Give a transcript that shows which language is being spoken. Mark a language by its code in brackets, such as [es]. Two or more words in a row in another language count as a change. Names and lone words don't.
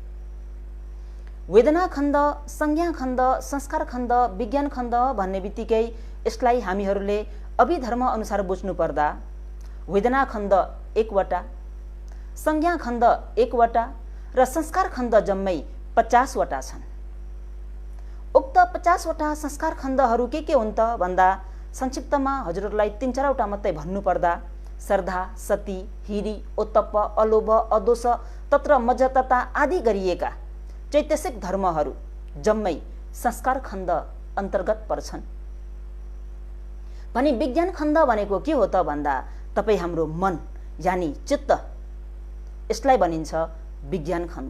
[ne] वेदना खण्ड, संज्ञा खण्ड, संस्कार खण्ड, विज्ञान खण्ड भन्ने बित्तिकै यसलाई हामीहरूले अभिधर्म अनुसार बुझ्नु पर्दा वेदना खण्ड 1वटा, संज्ञा खण्ड 1वटा र संस्कार खण्ड जम्मै 50वटा छन्। उक्त 50वटा संस्कार खण्डहरू के हुन् त भन्दा संक्षिप्तमा हजुरहरूलाई 3-4वटा मात्रै भन्नुपर्दा श्रद्धा, सती, हिरी, ओत्तप्प, अलोभ, अदोष, तत्र मजतता आदि गरिएका चैतसिक धर्महरू जम्मै संस्कार खण्ड अन्तर्गत पर्छन्। भने विज्ञान खण्ड भनेको के हो त भन्दा तपाईँ हाम्रो मन यानि चित्त, यसलाई भनिन्छ विज्ञान खण्ड।